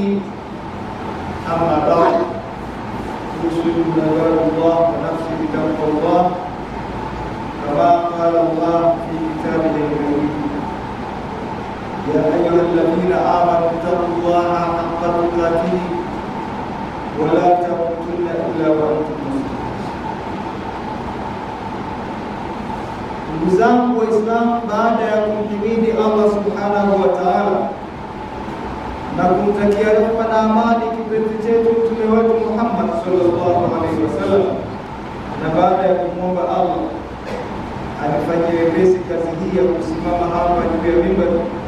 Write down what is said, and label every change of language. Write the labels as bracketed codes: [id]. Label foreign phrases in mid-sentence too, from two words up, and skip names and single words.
[ar] أما بعد أوصيكم عباد الله ونفسي بتقوى الله كما قال الله في كتابه الكريم يا أيها الذين آمنوا اتقوا الله حق تقاته ولا تموتن إلا وأنتم مسلمون. [sw] Ndugu zangu Waislamu, baada ya kumhimidi Allah [ar] سبحانه وتعالى [sw] na kumtakia rehema na amani kipenzi chetu mtume wetu Muhammad [ar] صلى الله عليه وسلم, [sw] na baada ya kumwomba Allah anifanyie wepesi kazi hii ya kusimama hapa juu ya mimbari,